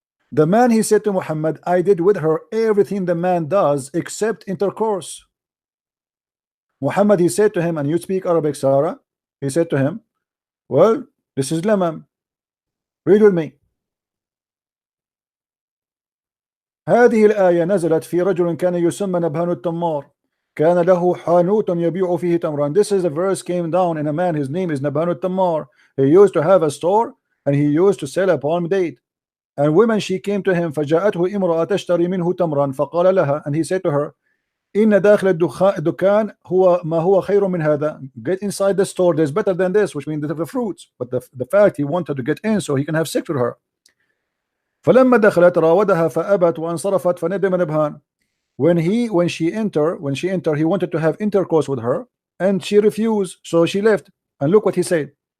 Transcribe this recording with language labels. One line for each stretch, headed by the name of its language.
English: The man, he said to Muhammad, I did with her everything the man does except intercourse. Muhammad, he said to him, and you speak Arabic, Sarah? He said to him, well, this is lamam. Read with me.
Arabic: هذه الآية نزلت في رجل كان يسمى نبهان التمار كان له حانوت يبيع فيه تمرا.
English: This is a verse came down in a man, his name is Nabhan al-Tammar. He used to have a store and he used to sell a palm date. And women, she came to him,
Arabic: فجاءته امرأة تشتري منه تمرا فقال لها,
English: and he said to her,
Arabic: إن داخل الدكان هو ما هو خير من هذا.
English: Get inside the store, there's better than this, which means the fruits. But the fact he wanted to get in so he can have sex with her.
Arabic: فلما دخلت راودها فأبت وانصرفت فندم نبهان.
English: When she entered, he wanted to have intercourse with her and she refused, so she left. And look what he said.